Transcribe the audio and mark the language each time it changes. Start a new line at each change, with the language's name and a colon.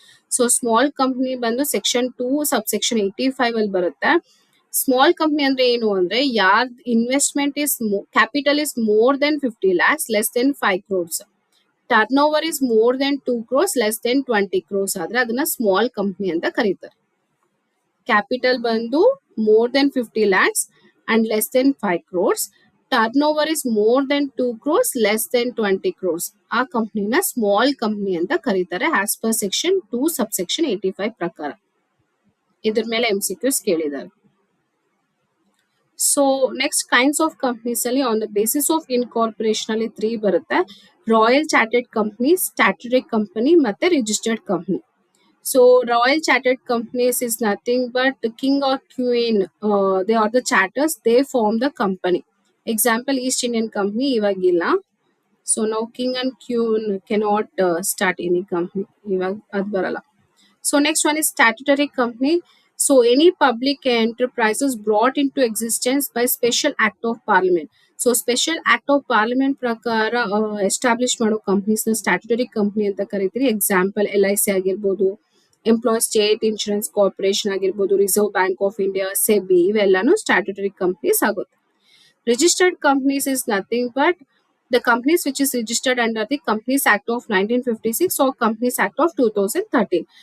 Kannada: So small company ಬಂದು section 2 Subsection 85 ಅಲ್ಲಿ ಬರುತ್ತೆ. ಸ್ಮಾಲ್ ಕಂಪ್ನಿ ಅಂದ್ರೆ ಏನು ಅಂದ್ರೆ, ಯಾರ್
English: investment is capital is more than 50 lakhs, less than 5 crores, turnover is more than 2 crores, less than 20 crores
Kannada: ಆದ್ರೆ ಅದನ್ನ ಸ್ಮಾಲ್ ಕಂಪ್ನಿ ಅಂತ ಕರೀತಾರೆ.
English: Capital ಬಂದು more than 50 lakhs and less than 5 crores, turnover is more than 2 crores, less than 20 crores.
Kannada: ಆ ಕಂಪ್ನಿನ small company ಅಂತ ಕರೀತಾರೆ as per section 2 Subsection 85 ಪ್ರಕಾರ. ಇದ್ರ ಮೇಲೆ MCQs ಕೇಳಿದ್ದಾರೆ.
English: so next kinds of companies ಅಲ್ಲಿ on the basis of incorporation
Kannada: ಅಲ್ಲಿ 3 ಬರುತ್ತೆ.
English: Royal chartered company, statutory company ಮತ್ತೆ registered company. So Royal Chartered Companies is nothing but the king or queen. They are the charters. They form the company. Example, East Indian Company
Kannada: ಇವಗಿಲ್ಲ.
English: So now king and queen cannot start any company.
Kannada: ಇವಾಗ ಅದು ಬರಲ್ಲ.
English: So next one is statutory company. So any public enterprises brought into existence by special act of parliament.
Kannada: So special act of parliament ಪ್ರಕಾರ establish ಮಾಡೋ companies ನ statutory company ಅಂತ ಕರಿತೀವಿ. Example LIC ಆಗಿರ್ಬೋದು, employee state insurance corporation ಆಗಿರ್ಬೋದು, reserve bank of India, SEBI, ಇವೆಲ್ಲಾನು statutory companies ಆಗುತ್ತೆ.
English: Registered companies is nothing but the companies which is registered under the Companies Act of 1956 or Companies Act of 2013.